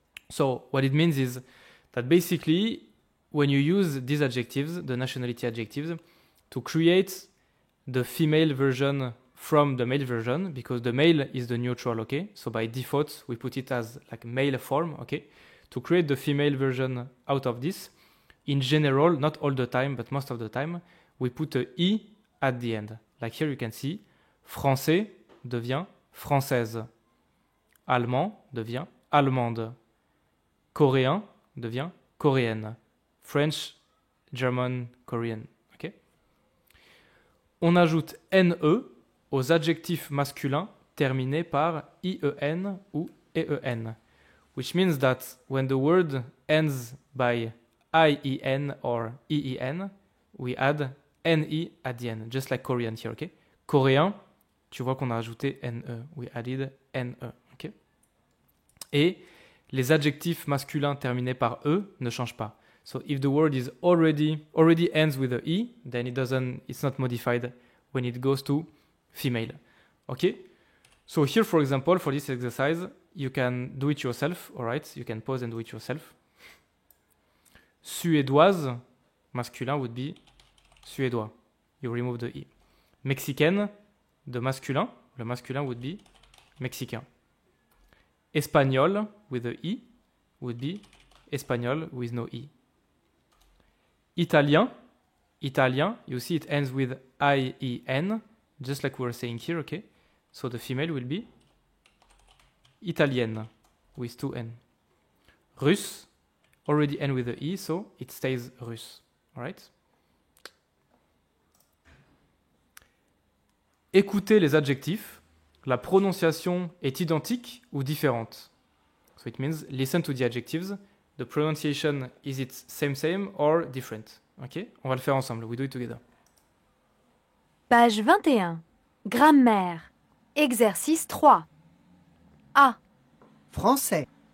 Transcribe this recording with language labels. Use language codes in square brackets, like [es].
[en] So what it means is that basically when you use these adjectives, the nationality adjectives, to create the female version from the male version, because the male is the neutral, okay? So by default, we put it as like male form, okay? To create the female version out of this, in general, not all the time, but most of the time, we put a I at the end. Like here you can see, [fr] français devient française. Allemand devient allemande. Coréen devient coréenne. [en] French, German, Korean, okay? [fr] On ajoute NE aux adjectifs masculins terminés par IEN ou EEN, [en] which means that when the word ends by IEN or EEN, we add NE at the end, just like Korean here, okay? [fr] Coréen, tu vois qu'on a ajouté NE, [en] we added NE, okay? [fr] Et les adjectifs masculins terminés par E ne changent pas. [en] So if the word is already ends with a E, then it's not modified when it goes to female. Okay? So here, for example, for this exercise, you can do it yourself, all right? You can pause and do it yourself. Suédoise, masculin would be suédois. You remove the E. Mexicaine, the masculin, le masculin would be mexicain. Espagnol with the E would be espagnol with no E. Italien, Italien, you see it ends with I-E-N, just like we were saying here, okay? So the female will be italienne with 2 N. Russe, already end with the E, so it stays russe, all right? [fr] Écoutez les adjectifs. La prononciation est identique ou différente. [en] So it means listen to the adjectives. The pronunciation, is it same or different? [fr] Ok? On va le faire ensemble. [en] We do it together. [fr] Page 21. Grammaire. Exercice 3. A. Français.